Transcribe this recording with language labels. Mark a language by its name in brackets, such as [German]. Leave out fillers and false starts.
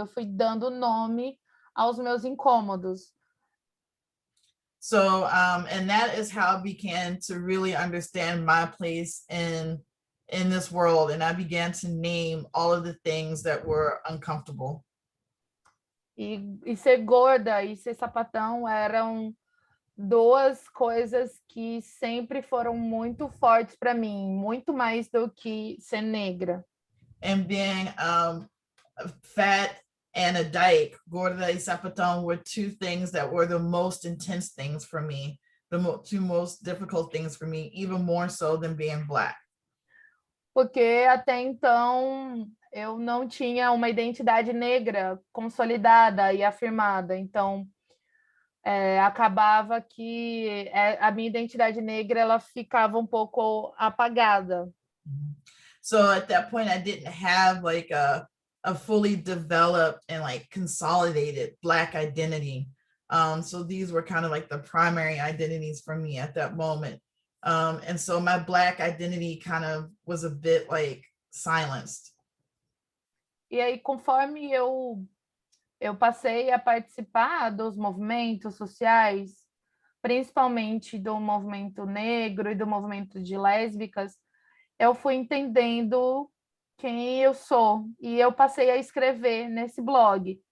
[Portuguese] Eu fui dando nome aos meus incômodos. [English] So, and that is how I began to really understand my place in this world. And I began to name all of the things that were uncomfortable. [Portuguese] E ser gorda e ser sapatão eram duas coisas que sempre foram muito fortes para mim, muito mais do que ser negra. [English] And being fat and a dyke, [Portuguese] gorda y sapatão, [English] were two things that were the most intense things for me, two most difficult things for me, even more so than being Black. [Portuguese] Porque até então eu não tinha uma identidade negra consolidada e afirmada. Então, acabava que a minha identidade negra ela ficava um pouco apagada. [English] So at that point, I didn't have like a fully developed and like consolidated Black identity. So these were kind of like the primary identities for me at that moment. And so my Black identity kind of was a bit like silenced. [Portuguese] E aí, conforme eu passei a participar dos movimentos sociais, principalmente do movimento negro e do movimento de lésbicas, eu fui entendendo quem eu sou e eu passei a escrever nesse blog.